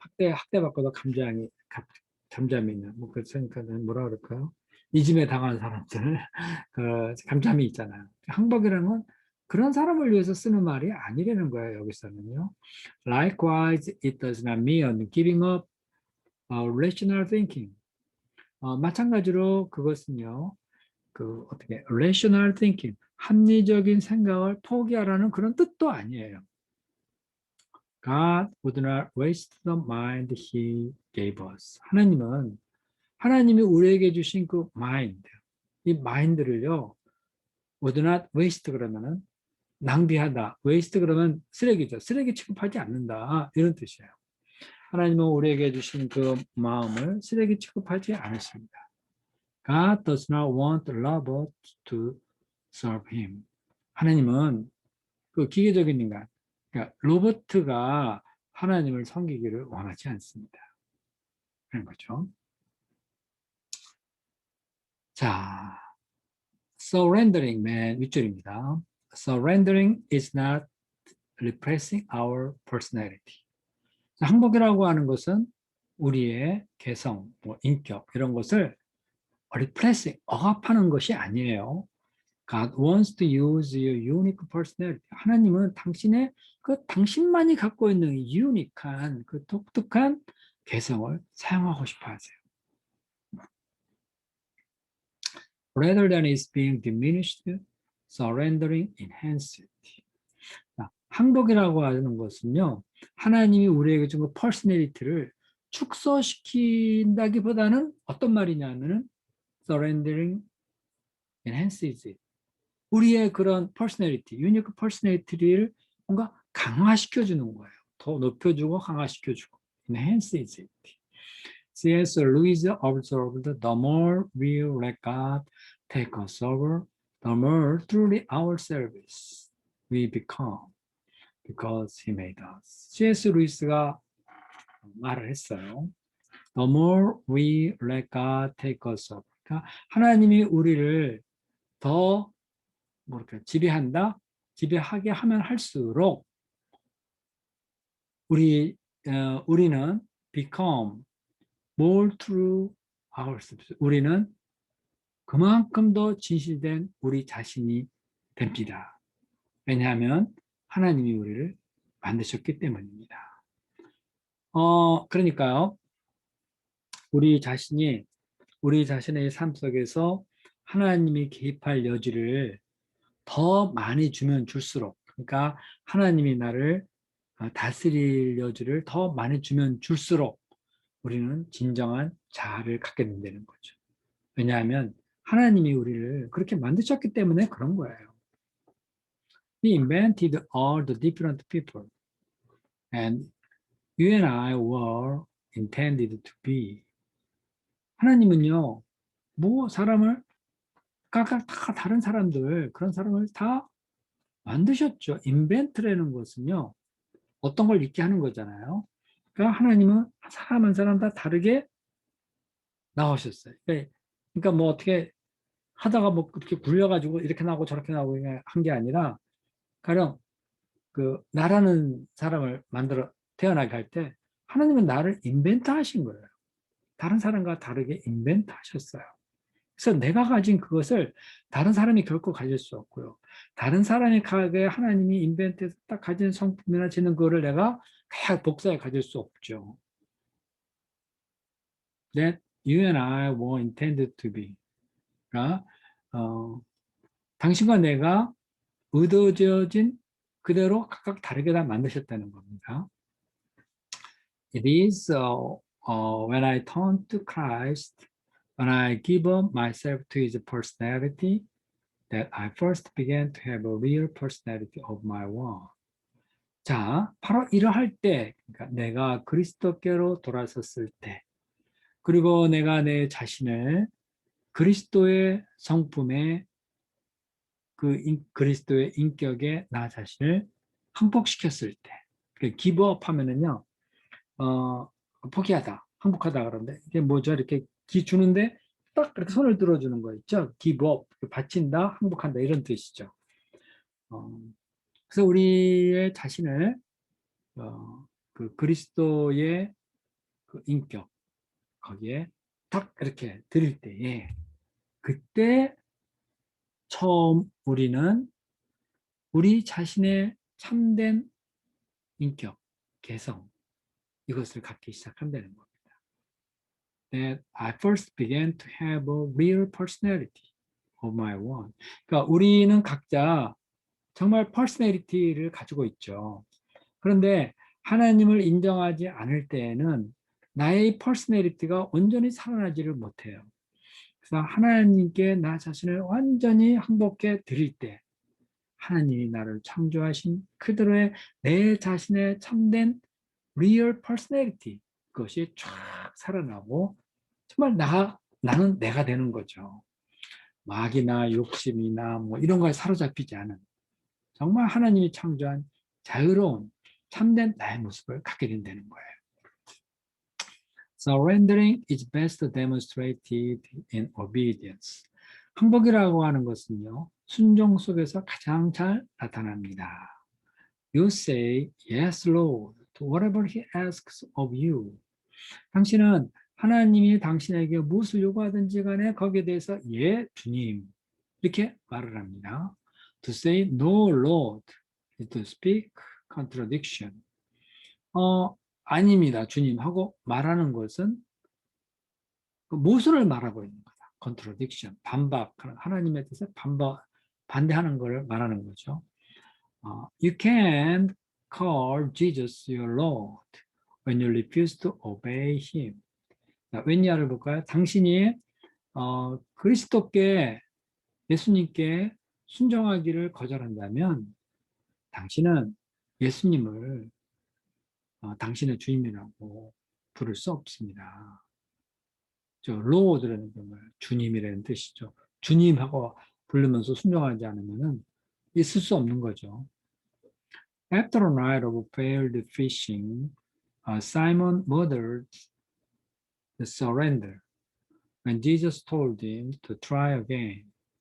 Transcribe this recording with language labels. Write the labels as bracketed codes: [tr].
[ko] 학대받고도 잠잠히 있는, 그러니까 뭐라 그럴까요? 이짐에 당한 사람들, 잠잠히 있잖아요. 항복이라는 건 그런 사람을 위해서 쓰는 말이 아니라는 거예요, 여기서는요. [en] Likewise, it does not mean giving up rational thinking. [ko] 마찬가지로 그것은요, 어떻게, [en] rational thinking, [ko] 합리적인 생각을 포기하라는 그런 뜻도 아니에요. [en] God would not waste the mind He gave us. [ko] 하나님이 우리에게 주신 그 마인드, 이 마인드를요, [en] would not waste [ko] 그러면은 낭비하다, waste 그러면 쓰레기죠. 쓰레기 취급하지 않는다. 이런 뜻이에요. 하나님은 우리에게 주신 그 마음을 쓰레기 취급하지 않으십니다. [en] God does not want lovers to serve him. [ko] 하나님은 그 기계적인 인간, 그러니까 로버트가 하나님을 섬기기를 원하지 않습니다. 그런 거죠. 자, surrendering, 맨 윗줄입니다. [en] Surrendering is not repressing our personality. [ko] 항복이라고 하는 것은 우리의 개성, 뭐 인격 이런 것을 repressing, 억압하는 것이 아니에요. [en] God wants to use your unique personality. [ko] 하나님은 당신의 그 당신만이 갖고 있는 유니크한 그 독특한 개성을 사용하고 싶어 하세요. [en] Rather than its being diminished, surrendering enhances it. [ko] 항복이라고 하는 것은요, 하나님이 우리에게 준 그 퍼스널리티를 축소시킨다기보다는 어떤 말이냐면은 [en] surrendering enhances it. [ko] 우리의 그런 퍼스널리티, 유니크 퍼스널리티를 뭔가 강화시켜주는 거예요. 더 높여주고 강화시켜주고. [en] enhances it. C.S. Lewis observed, the more we let God take us over, the more truly ourselves we become. Because he made us. [ko] C.S. 루이스가 말을 했어요. [en] The more we let God take us over. [ko] 그러니까 하나님이 우리를 더 뭐랄까 지배한다, 지배하게 하면 할수록 우리는 [en] become more true ourselves. [ko] 우리는 그만큼 더 진실된 우리 자신이 됩니다. 왜냐하면 하나님이 우리를 만드셨기 때문입니다. 그러니까요. 우리 자신의 삶 속에서 하나님이 개입할 여지를 더 많이 주면 줄수록, 그러니까 하나님이 나를 다스릴 여지를 더 많이 주면 줄수록 우리는 진정한 자아를 갖게 된다는 거죠. 왜냐하면 하나님이 우리를 그렇게 만드셨기 때문에 그런 거예요. [en] He invented all the different people, and you and I were intended to be. [ko] 하나님은요, 뭐 사람을 각각 다 다른 사람들, 그런 사람을 다 만드셨죠. 인벤트라는 것은요, 어떤 걸 있게 하는 거잖아요. 그러니까 하나님은 사람 한 사람 다 다르게 나오셨어요. 그러니까 뭐 어떻게 하다가 뭐 그렇게 굴려가지고 이렇게 나오고 저렇게 나오고 한 게 아니라, 가령 그 나라는 사람을 만들어 태어나게 할 때 하나님은 나를 인벤트 하신 거예요. 다른 사람과 다르게 인벤트 하셨어요. 그래서 내가 가진 그것을 다른 사람이 결코 가질 수 없고요. 다른 사람이 하나님이 인벤트해서 딱 가진 성품이나 지는 거를 내가 다 복사해 가질 수 없죠. [en] That you and I were intended to be. [ko] 그러니까 당신과 내가 의도되어진 그대로 각각 다르게 다 만드셨다는 겁니다. [en] It is when I turn to Christ, when I give up myself to His personality, that I first began to have a real personality of my own. [ko] 자, 바로 이러할 때, 그러니까 내가 그리스도께로 돌아섰을 때, 그리고 내가 내 자신을 그리스도의 성품에 그리스도의 인격에 나 자신을 항복시켰을 때, 기브업 하면은요, 포기하다, 항복하다 그러는데, 이게 뭐죠? 이렇게 기 주는데 딱 이렇게 손을 들어주는 거 있죠? 기브업, 바친다, 항복한다 이런 뜻이죠. 그래서 우리의 자신을 그 그리스도의 그 인격 거기에 딱 이렇게 드릴 때에 그때 처음 우리는 우리 자신의 참된 인격, 개성 이것을 갖기 시작한다는 겁니다. [en] That I first began to have a real personality of my own. [ko] 그러니까 우리는 각자 정말 퍼스널리티를 가지고 있죠. 그런데 하나님을 인정하지 않을 때에는 나의 퍼스널리티가 온전히 살아나지를 못해요. 그래서 하나님께 나 자신을 완전히 항복해 드릴 때 하나님이 나를 창조하신 그대로의 내 자신의 참된 [en] real personality [ko] 그것이 쫙 살아나고 정말 나는 내가 되는 거죠. 마귀나 욕심이나 뭐 이런 거에 사로잡히지 않은 정말 하나님이 창조한 자유로운 참된 나의 모습을 갖게 된다는 거예요. [en] Surrendering is best demonstrated in obedience. [ko] 항복이라고 하는 것은요, 순종 속에서 가장 잘 나타납니다. [en] You say, yes, Lord, to whatever He asks of you. [ko] 당신은 하나님이 당신에게 무엇을 요구하든지 간에 거기에 대해서 예, 주님 이렇게 말을 합니다. [en] To say no, Lord, is to speak contradiction. [ko] 아닙니다, 주님 하고 말하는 것은 그 모순을 말하고 있는 거다. contradiction, 반박하는 하나님에 대해서 반대하는 것을 말하는 거죠. [en] You can't call Jesus your Lord when you refuse to obey Him. [ko] 웬야를 볼까요? 당신이 그리스도께 예수님께 순종하기를 거절한다면 당신은 예수님을 당신의 주님이라고 부를 수 없습니다. 저 로드라는 말 주님이라는 뜻이죠. 주님하고 부르면서 순종하지 않으면은 있을 수 없는 거죠. [en] After a night of failed fishing, Simon muttered the surrender when Jesus told him to try again.